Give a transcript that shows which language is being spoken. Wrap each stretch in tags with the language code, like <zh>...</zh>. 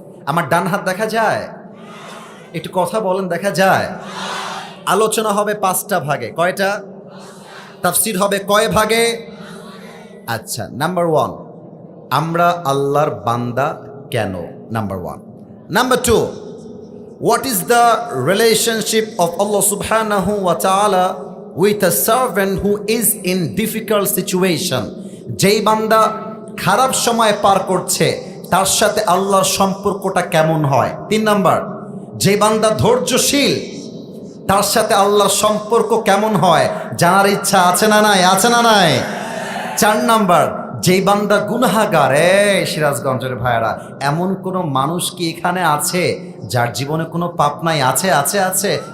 <bn>আমার ডান হাত দেখা যায়? একটু কথা বলেন, দেখা যায়? আলোচনা হবে 5টা ভাগে। কয়টা? তাফসীর হবে কয় ভাগে? আচ্ছা, নাম্বার 1, আমরা আল্লাহর বান্দা কেন? Number 1।</bn> <en>Number 2, what is the relationship of Allah subhanahu wa ta'ala with a servant who is in difficult situation?</en> <bn>যেই বান্দা খারাপ সময় পার করছে, তার সাথে আল্লাহর সম্পর্কটা কেমন হয়। 3 নাম্বার, যে বান্দা ধৈর্যশীল তার সাথে আল্লাহর সম্পর্ক কেমন হয় জানার ইচ্ছা আছে না নাই? আছে না নাই? 4 নাম্বার, যেই বান্দা গুনাহগার। সিরাজগঞ্জের ভাইয়েরা, এমন কোনো মানুষ কি এখানে আছে যার জীবনে কোনো পাপ নাই? আছে আছে আছে।</bn>